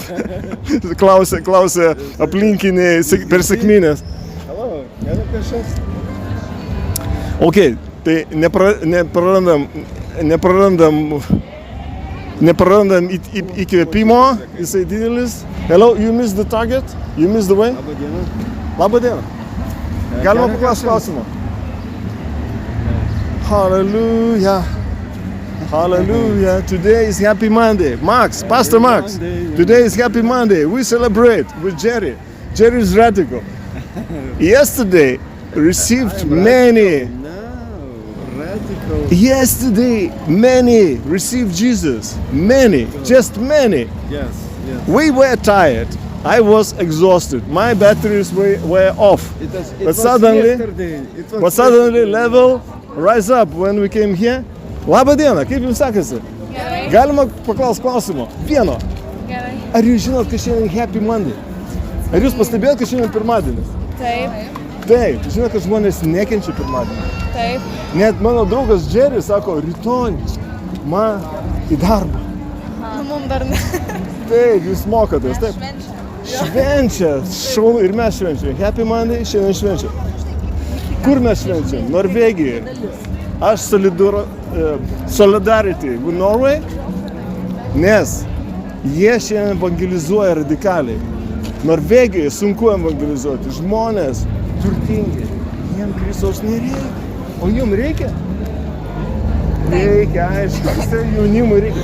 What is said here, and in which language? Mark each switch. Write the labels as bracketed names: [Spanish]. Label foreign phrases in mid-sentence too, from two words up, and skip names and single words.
[Lithuanian] Klausė aplinkiniai per sekmines. Halo, gerai kažkas. Ok, tai neprarandam įkvėpimo, jisai didelis. [English] Hello, you missed the target? You missed the way? [Lithuanian] Labą dieną. Labą dieną. Galima paklausti klausimą? [English] Hallelujah. Hallelujah. Today is Happy Monday. Max, Pastor Max. Today is Happy Monday. We celebrate with Jerry. Jerry is radical. Yesterday received many. No, radical. Yesterday many received Jesus. Many, just many. Yes. We were tired. I was exhausted. My batteries were off. But suddenly level rise up when we came here. [Lithuanian] Labą dieną, kaip jums sekasi? Gerai. Galima paklausti klausimo. Vieno. Gerai. Ar jūs žinot, kad šiandien [English] Happy Monday? [Lithuanian] Ar jūs pastebėjot, kad šiandien pirmadienis? Taip. Taip, žinot, kad žmonės nekenčia pirmadienį. Taip. Net mano draugas Jerry sako, rytoj man į darbą. Mum dar ne. Taip, jūs mokotės, taip. Švenčia, šaunu ir mes švenčiam. [English] Happy Monday [Lithuanian] šiandien švenčiam. Kur mes švenčiam? Norvegijoje. [English] Aš solidarity with Norway, [Lithuanian] nes jie šiandien evangelizuoja radikaliai. Norvegijoje sunku evangelizuoti. Žmonės turtingi. Jiem Kristaus nereikia. O jum reikia? Reikia, aišku. Visai jaunimui reikia.